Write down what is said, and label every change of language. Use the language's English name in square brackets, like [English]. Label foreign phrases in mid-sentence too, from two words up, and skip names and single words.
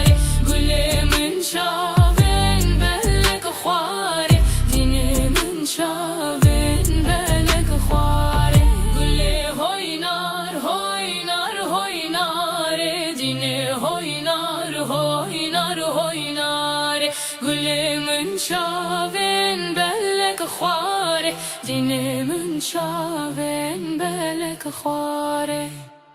[Kurdish] Gule min çaven belek xar, dine min çaven belek xar. [Turkish] Gule oynar, oynar, oynar, dine oynar, oynar, oynar. [Kurdish] Gule min çaven belek xar, dine min çaven belek xar.